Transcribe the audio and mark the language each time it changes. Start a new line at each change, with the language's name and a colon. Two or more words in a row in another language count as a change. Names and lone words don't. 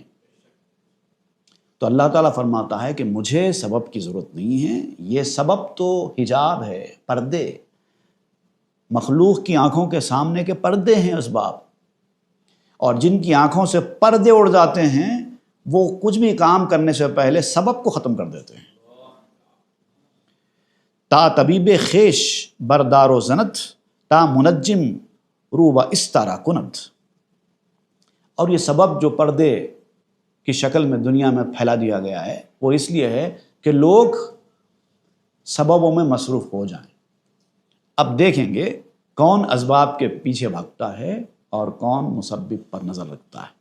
Urdu: تو اللہ تعالیٰ فرماتا ہے کہ مجھے سبب کی ضرورت نہیں ہے، یہ سبب تو حجاب ہے، پردے، مخلوق کی آنکھوں کے سامنے کے پردے ہیں اسباب، اور جن کی آنکھوں سے پردے اڑ جاتے ہیں وہ کچھ بھی کام کرنے سے پہلے سبب کو ختم کر دیتے ہیں۔
Persian: تا طبیب خیش بردار و زنت، تا منجم رو و استارا کنت۔
Urdu: اور یہ سبب جو پردے کی شکل میں دنیا میں پھیلا دیا گیا ہے وہ اس لیے ہے کہ لوگ سببوں میں مصروف ہو جائیں۔ اب دیکھیں گے کون اسباب کے پیچھے بھاگتا ہے اور کون مسبب پر نظر رکھتا ہے۔